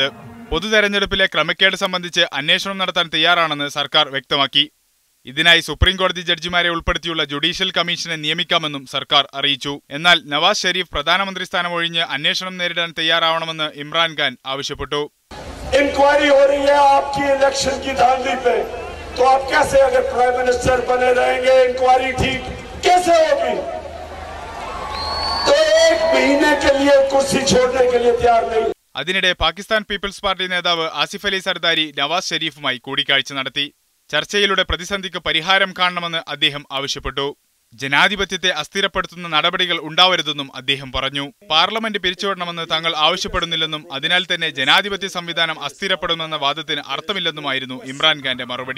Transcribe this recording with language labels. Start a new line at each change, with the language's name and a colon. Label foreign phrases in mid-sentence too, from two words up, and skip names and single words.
Malayalam: പൊതുതെരഞ്ഞെടുപ്പിലെ ക്രമക്കേട് സംബന്ധിച്ച് അന്വേഷണം നടത്താൻ തയ്യാറാണെന്ന് സർക്കാർ വ്യക്തമാക്കി. ഇതിനായി സുപ്രീംകോടതി ജഡ്ജിമാരെ ഉൾപ്പെടുത്തിയുള്ള ജുഡീഷ്യൽ കമ്മീഷനെ നിയമിക്കാമെന്നും സർക്കാർ അറിയിച്ചു. എന്നാൽ നവാസ് ഷെരീഫ് പ്രധാനമന്ത്രി സ്ഥാനം ഒഴിഞ്ഞ് അന്വേഷണം നേരിടാൻ തയ്യാറാവണമെന്ന് ഇമ്രാൻഖാൻ ആവശ്യപ്പെട്ടു.
Urdu: تو آپ کیسے اگر
English: prime minister
Urdu: بنے رہیں گے انکوائری ٹھیک کیسے ہوگی? تو ایک مہینے کے لیے کرسی چھوڑنے کے لیے تیار نہیں.
Malayalam: അതിനിടെ പാകിസ്ഥാൻ പീപ്പിൾസ് പാർട്ടി നേതാവ് ആസിഫ് അലി സർദാരി നവാസ് ഷെരീഫുമായി കൂടിക്കാഴ്ച നടത്തി. ചർച്ചയിലൂടെ പ്രതിസന്ധിക്ക് പരിഹാരം കാണണമെന്ന് അദ്ദേഹം ആവശ്യപ്പെട്ടു. ജനാധിപത്യത്തെ അസ്ഥിരപ്പെടുത്തുന്ന നടപടികൾ ഉണ്ടാവരുതെന്നും അദ്ദേഹം പറഞ്ഞു. പാർലമെന്റ് പിരിച്ചുവിടണമെന്ന് തങ്ങൾ ആവശ്യപ്പെടുന്നില്ലെന്നും അതിനാൽ തന്നെ ജനാധിപത്യ സംവിധാനം അസ്ഥിരപ്പെടുമെന്ന വാദത്തിന് അർത്ഥമില്ലെന്നുമായിരുന്നു ഇമ്രാൻഖാന്റെ മറുപടി.